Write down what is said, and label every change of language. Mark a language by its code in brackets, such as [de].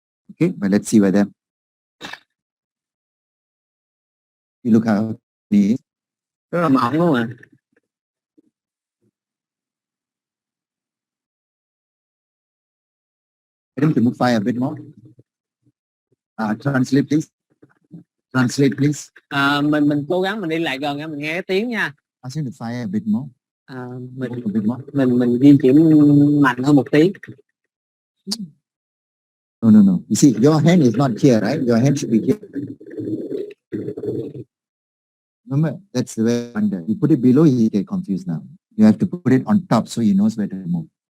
[en] Okay, but let's see whether you look how it is. [vi] Rất là mỏng luôn à. [en] Get him to move fire a bit more. Translate please. Translate please. [vi] Mình cố gắng mình đi lại gần mình nghe cái tiếng nha. [en] Ask him to fire a bit more. [vi] Mình [en] A bit more. [vi] mình di chuyển mạnh hơn một tí. [en] No. You see, your hand is not here, right? Your hand should be here. Remember, that's the way under. You put it below, he get confused now. You have to put it on top so he knows where to move.